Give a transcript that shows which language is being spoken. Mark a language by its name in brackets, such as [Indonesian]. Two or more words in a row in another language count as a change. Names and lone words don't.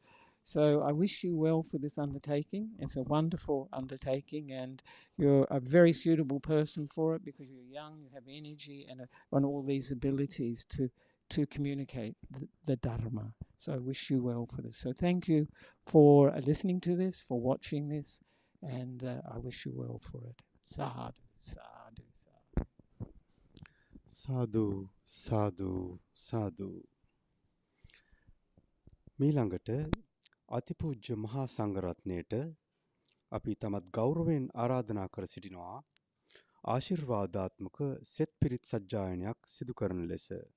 [English] So I wish you well for this undertaking. It's a wonderful undertaking, and you're a very suitable person for it because you're young, you have energy, and all these abilities to communicate the Dharma. So I wish you well for this. So thank you for listening to this, for watching this, and I wish you well for it. [Pali] Sadhu, sadhu, sadhu. සාදු සාදු සාදු. [Sinhala] මීළඟට අතිපූජ්‍ය මහා සංඝරත්නයට අපි තමත් ගෞරවයෙන් ආරාධනා කර සිටිනවා ආශිර්වාදාත්මක සෙත් පිරිත් සජ්ජායනයක් සිදු කරන ලෙස.